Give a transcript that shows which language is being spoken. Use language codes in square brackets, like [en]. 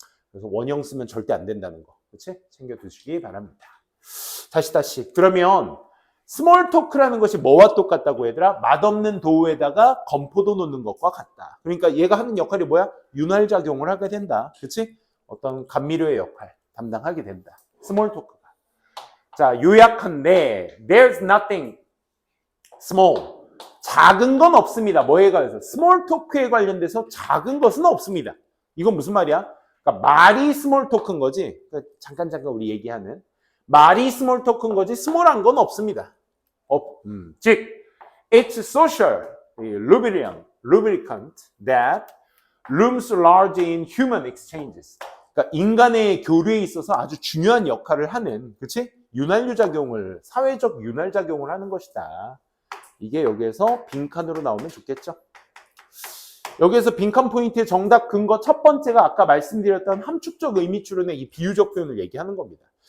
[ko] 그래서 원형 쓰면 절대 안 된다는 거. 그렇지? 챙겨두시기 바랍니다. 다시. 그러면 스몰 토크라는 것이 뭐와 똑같다고 얘들아? 맛없는 도우에다가 건포도 놓는 것과 같다. 그러니까 얘가 하는 역할이 뭐야? 윤활작용을 하게 된다. 그치? 어떤 감미료의 역할 담당하게 된다. 스몰 토크가. 자, 요약한데 [en] there's nothing small. [ko] 작은 건 없습니다. 뭐에 관해서? 스몰 토크에 관련돼서 작은 것은 없습니다. 이건 무슨 말이야? 그러니까 말이 스몰 토크인 거지. 그러니까 잠깐 우리 얘기하는 말이 스몰 토크인 거지 스몰한 건 없습니다. [en] 즉, it's social lubricant that looms large in human exchanges. [ko] 그러니까 인간의 교류에 있어서 아주 중요한 역할을 하는, 그치? 윤활유작용을, 사회적 윤활작용을 하는 것이다. 이게 여기에서 빈칸으로 나오면 좋겠죠? 여기에서 빈칸 포인트의 정답 근거 첫 번째가 아까 말씀드렸던 함축적 의미 추론의 이 비유적 표현을 얘기하는 겁니다.